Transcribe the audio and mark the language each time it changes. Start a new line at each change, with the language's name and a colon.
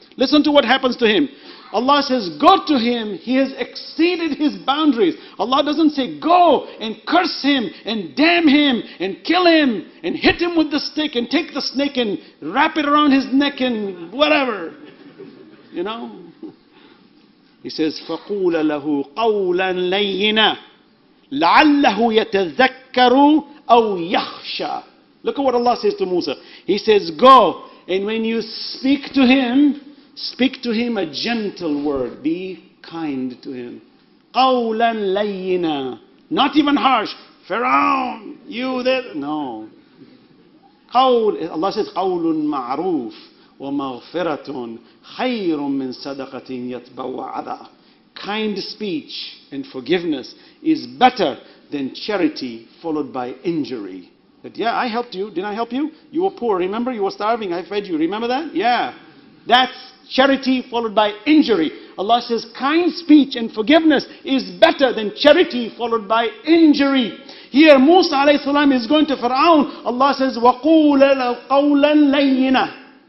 English: Listen to what happens to him. Allah says, go to him. He has exceeded his boundaries. Allah doesn't say, go and curse him and damn him and kill him and hit him with the stick and take the snake and wrap it around his neck and whatever. You know? He says,
Arabic: فَقُولَ لَهُ قَوْلًا لَيِّنًا لَعَلَّهُ يَتَذَكَّرُ أَوْ يَخْشَى.
English: Look at what Allah says to Musa. He says, go, and when you speak to him a gentle word. Be kind to him.
Arabic: قَوْلًا لَيِّنًا.
English: Not even harsh. Pharaoh, you there. No. Allah says,
Arabic: قَوْلٌ مَعْرُوفٌ وَمَغْفِرَةٌ خَيْرٌ مِّن صَدَقَةٍ يَتْبَوَّ عَذَى.
English: Kind speech and forgiveness is better than charity followed by injury. That, yeah, I helped you. Didn't I help you? You were poor. Remember? You were starving. I fed you. Remember that? Yeah. That's charity followed by injury. Allah says kind speech and forgiveness is better than charity followed by injury. Here Musa alayhi salam is going to Fir'aun. Allah says,
Arabic: وَقُولَ لَهُ قَوْلًا لَيِّنًا.